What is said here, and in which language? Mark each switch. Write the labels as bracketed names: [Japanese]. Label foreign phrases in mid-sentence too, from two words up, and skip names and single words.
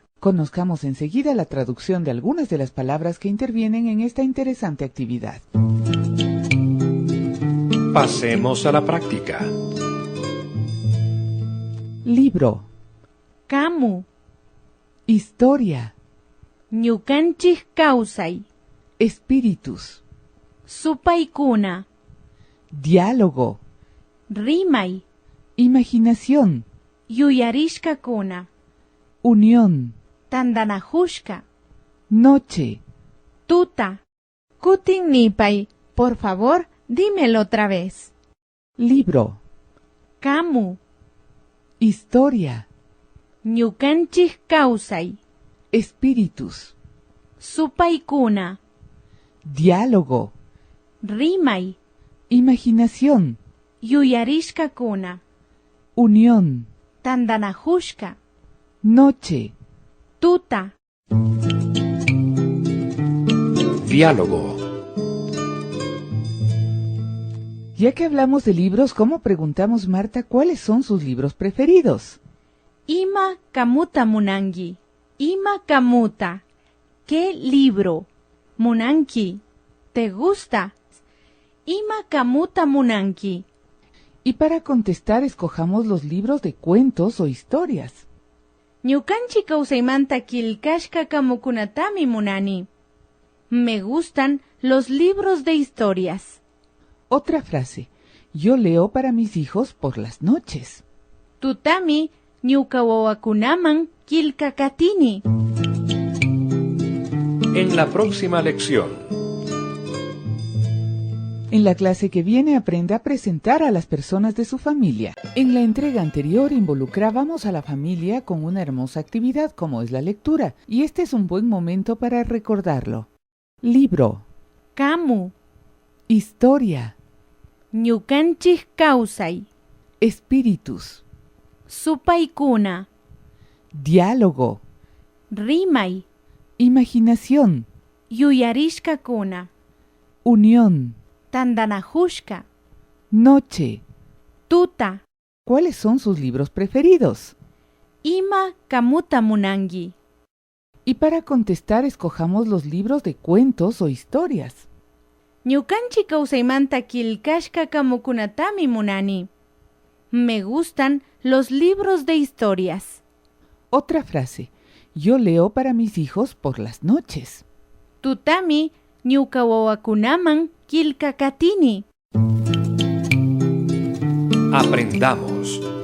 [Spanish] Conozcamos enseguida la traducción de algunas de las palabras que intervienen en esta interesante actividad. Pasemos a la práctica. Libro, [Quechua] Kamu, [Spanish] historia, [Quechua] ñukanchik kawsay, [Spanish] espíritus, [Quechua] supaykuna, [Spanish] diálogo, [Quechua] rimay, [Spanish] imaginación, [Quechua] yuyarishkakuna, [Spanish] unión, [Quechua] tandanajushka, [Spanish] noche, [Quechua] tuta, kutin nipay. [Spanish] Por favor, dímelo otra vez. libro, [Quechua] Kamu, [Spanish] historia, [Quechua] ñukanchik kawsay, [Spanish] espíritus, [Quechua] supaykuna, [Spanish] diálogo, [Quechua] rimay, [Spanish] imaginación, [Quechua] yuyarishkakuna, [Spanish] unión, [Quechua] tandanajushka, [Spanish] noche, [Quechua] tuta. [Spanish] Diálogo. Ya que hablamos de libros, ¿cómo preguntamos, Marta, cuáles son sus libros preferidos? [Quechua] Ima kamuta munangi. Ima kamuta. [Spanish] ¿Qué libro? Munanki. ¿Te gusta? [Quechua] Ima kamuta munanki. [Spanish] Y para contestar, escojamos los libros de cuentos o historias. [Quechua] Ñukanchi kawsaymanta kilkashka kamukunatami munani. [Spanish] Me gustan los libros de historias. Otra frase. Yo leo para mis hijos por las noches. [Quechua] Tutami ñuka wawakunaman kilkakatini. [Spanish] En la próxima lección. En la clase que viene aprende a presentar a las personas de su familia. En la entrega anterior involucrábamos a la familia con una hermosa actividad como es la lectura, y este es un buen momento para recordarlo. Libro, [Quechua] Kamu, [Spanish] historia, [Quechua] ñukanchik kawsay, [Spanish] espíritus, [Quechua] supaykuna, [Spanish] diálogo, [Quechua] rimay, [Spanish] imaginación, [Quechua] yuyarishkakuna, [Spanish] unión, [Quechua] tandanajushka, [Spanish] noche. [Quechua] tuta. [Spanish] ¿Cuáles son sus libros preferidos? [Quechua] Ima kamuta munangi. [Spanish] Y para contestar, escojamos los libros de cuentos o historias. [Quechua] Ñukanchik kawsaymanta kilkashka kamukunatami munani. [Spanish] Me gustan los libros de historias. Otra frase. Yo leo para mis hijos por las noches. [Quechua] Tutami ñuka wawakunaman kilkakatini. [Spanish] Aprendamos.